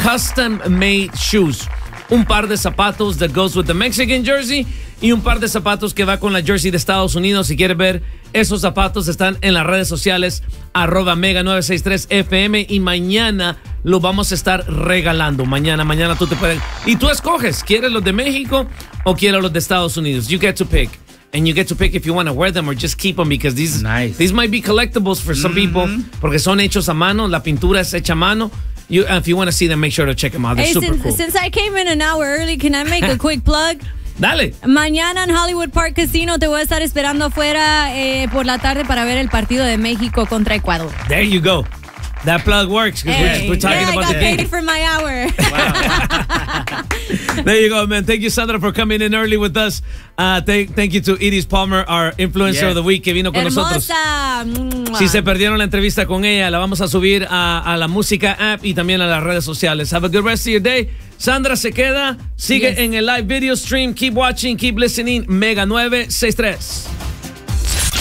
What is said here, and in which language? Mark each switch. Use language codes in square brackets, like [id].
[en] custom made shoes. [es] Un par de zapatos [en] that goes with the Mexican jersey [es] y un par de zapatos que va con la jersey de Estados Unidos. Si quieres ver esos zapatos, están en las redes sociales @mega963fm y mañana lo vamos a estar regalando. Mañana tú te puedes. Y tú escoges, ¿quieres los de México o quieres los de Estados Unidos? [en] You get to pick. And you get to pick if you want to wear them or just keep them because these, nice, these might be collectibles for some, mm-hmm, people, [es] porque son hechos a mano, la pintura es hecha a mano. [en] You, if you want to see them, make sure to check them out. They're super cool. Since I came in an hour early, can I make a quick plug? [es] Dale. Mañana en Hollywood Park Casino te voy a estar esperando afuera por la tarde para ver el partido de México contra Ecuador. [en] There you go. That plug works because we're talking about the game. I got paid for my hour. Wow. There you go, man. Thank you, Sandra, for coming in early with us. Thank you to Iris Palmer, our influencer, yes, of the week, [es] que vino con hermosa nosotros. Si se perdieron la entrevista con ella, la vamos a subir a la música app y también a las redes sociales. [en] Have a good rest of your day. Sandra [es] se queda. Sigue, [en] yes, [es] en el [en] live video stream. Keep watching, keep listening. Mega 963.